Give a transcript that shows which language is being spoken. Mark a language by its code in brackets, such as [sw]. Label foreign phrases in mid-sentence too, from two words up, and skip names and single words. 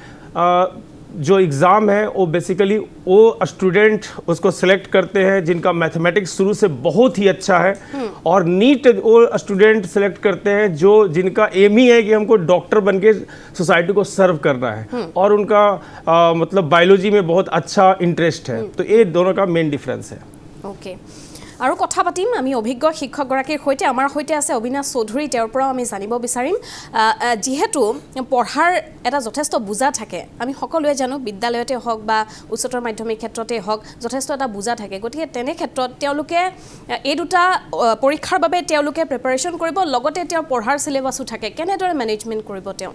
[hi] जो एग्ज़ाम है वो बेसिकली वो स्टूडेंट उसको सिलेक्ट करते हैं जिनका मैथमेटिक्स शुरू से बहुत ही अच्छा है और नीट वो स्टूडेंट सिलेक्ट करते हैं जो जिनका एम ही है कि हमको डॉक्टर बन के सोसाइटी को सर्व करना है और उनका मतलब बायोलॉजी में बहुत अच्छा इंटरेस्ट है तो ये दोनों का मेन डिफरेंस है [as] ओके আৰু কথা পাতিম আমি অভিজ্ঞ শিক্ষকগৰাকীৰ সৈতে আমাৰ সৈতে আছে অবিনাশ চৌধুৰী তেওঁৰ পৰা আমি জানিব বিচাৰিম যেহেতু পঢ়াৰ এটা যথেষ্ট বুজা থাকে আমি সকলোৱে জানো বিদ্যালয়তে হওক বা উচ্চতৰ মাধ্যমিক ক্ষেত্ৰতে হওক যথেষ্ট এটা বুজা থাকে গতিকে তেনে ক্ষেত্ৰত তেওঁলোকে এই দুটা পৰীক্ষাৰ বাবে তেওঁলোকে প্ৰিপাৰেচন কৰিব লগতে তেওঁৰ পঢ়াৰ সিলেবাসও থাকে কেনেদৰে মেনেজমেন্ট কৰিব তেওঁ